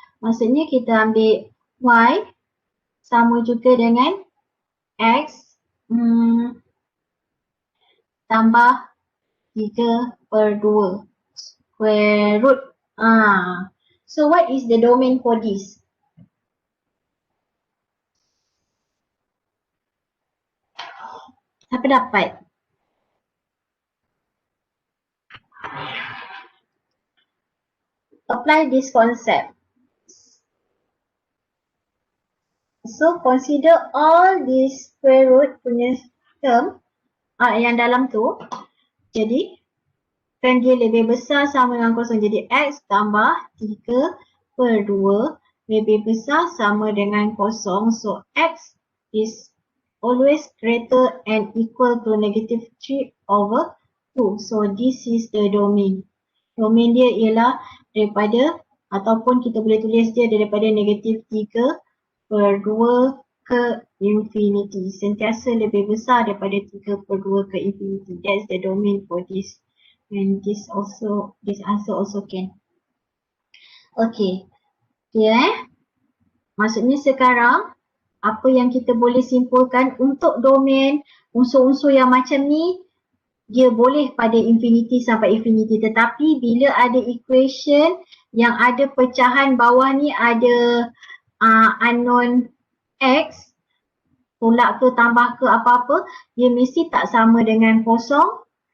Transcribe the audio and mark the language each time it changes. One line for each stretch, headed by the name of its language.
Malay: Maksudnya kita ambil y sama juga dengan x tambah 3/2 square root.
English: So what is the domain for this?
Malay: Siapa dapat?
English: Apply this concept. So consider all these square root
Malay: punya term yang dalam tu. Jadi kan dia lebih besar sama dengan kosong. Jadi X tambah 3/2 lebih besar sama dengan kosong.
English: So X is always greater and equal to -3/2. So this is the domain.
Malay: Domain dia ialah daripada, ataupun kita boleh tulis dia daripada -3/2 ke infinity. Sentiasa lebih besar daripada 3/2 ke infinity.
English: That's the domain for this. And this answer also can. Okay.
Malay: Maksudnya sekarang apa yang kita boleh simpulkan untuk domain unsur-unsur yang macam ni, dia boleh pada infinity sampai infinity, tetapi bila ada equation yang ada pecahan bawah ni ada unknown X, tolak ke tambah ke apa-apa, dia mesti tak sama dengan kosong.